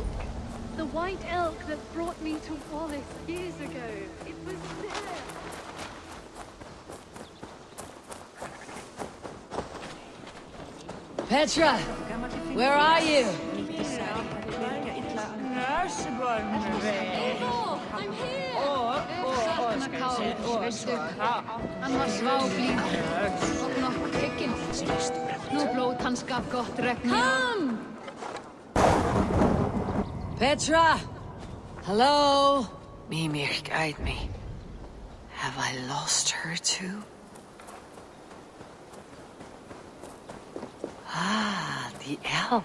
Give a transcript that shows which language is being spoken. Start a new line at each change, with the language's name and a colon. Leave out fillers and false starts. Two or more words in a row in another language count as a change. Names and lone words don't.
English: The White Elk that brought me to Wallace years ago. It was there! Petra! Where are you? Eivor! I'm here!
Icelandic: Hann var sváblíð og nokkuð tekinn. Nú blóð hans gaf gott regn.
English: Come! Petra! Hello? Mimir guide me. Have I lost her too? Ah, the elk.